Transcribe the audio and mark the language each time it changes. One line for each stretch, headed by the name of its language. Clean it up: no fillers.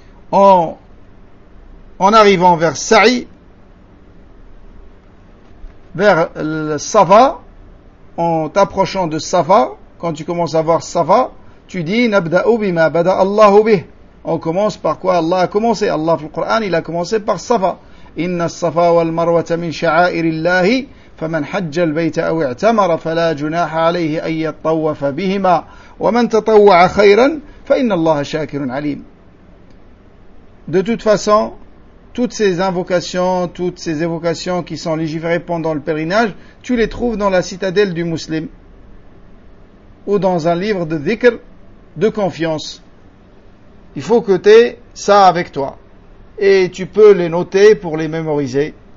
French: En arrivant vers Sa'i, vers le Safa, en t'approchant de Safa, quand tu commences à voir Safa, tu dis «
Arabic: Nabda'u bima bada Allahu bih ».
French: On commence par quoi Allah a commencé. Allah, dans le Coran, il a commencé par Safa.
Arabic: « Inna Safa wal Marwata min sha'airillahi » فمن حج البيت أو اعتمر فلا جناح عليه أن يطوف بهما ومن تطوع خيرا فإن الله شاكر عليم.
French: De toute façon, toutes ces invocations, toutes ces évocations qui sont légiférées pendant le pèlerinage, tu les trouves dans la citadelle du musulman ou dans un livre de dhikr de confiance. Il faut que tu aies ça avec toi et tu peux les noter pour les mémoriser.